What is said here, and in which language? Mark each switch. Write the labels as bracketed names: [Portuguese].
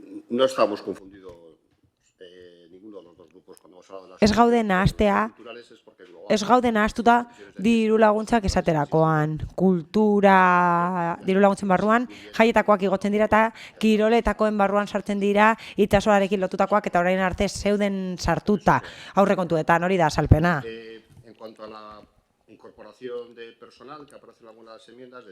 [Spanish] No estamos confundidos ninguno [Basque] ez gaude nahastea, ez gaude nahastuta diru laguntzak esaterakoan, kultura diru laguntzen barruan, jaietakoak igotzen dira eta kiroletakoen barruan sartzen dira itsasoarekin lotutakoak eta orain arte zeuden sartuta aurrekontuetan, hori da azalpena. [Spanish] En cuanto a la incorporación de personal, que aparece en algunas enmiendas,